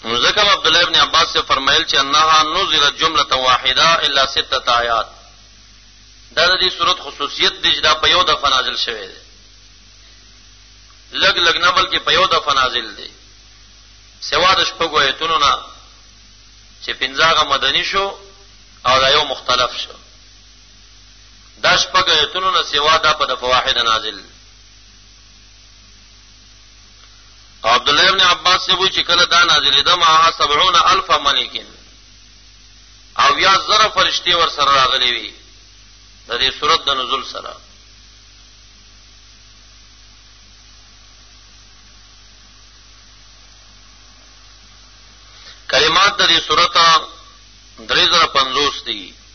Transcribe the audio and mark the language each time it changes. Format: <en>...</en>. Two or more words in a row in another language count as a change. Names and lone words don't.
<ps>ذکر عبداللہ ابن عباس سے فرمایل چې</ps> <ar>انها نزلت جمله واحده الا 6 آیات.</ar> <ps>دا د دې صورت خصوصیت دی چې دا په یو دفعه نازل شوی دی. لګ لګ نه بلکې په یو دفعه نازل دی. سوا د شپږو آیتونو نه چې پنځه مدني شو او دا یو مختلف شو. دا شپږ آیتونو نه سوا دا په دفعه واحده نازل. عبد الله ابن عباس سے وی چې کله دا نازلې ده ما 70,000 ملائکین او یا زره فرشتي ور سره راغلي وي د دې سورۃ د نزول سره. کلمات د دې سورۃ 350 دي.</ps>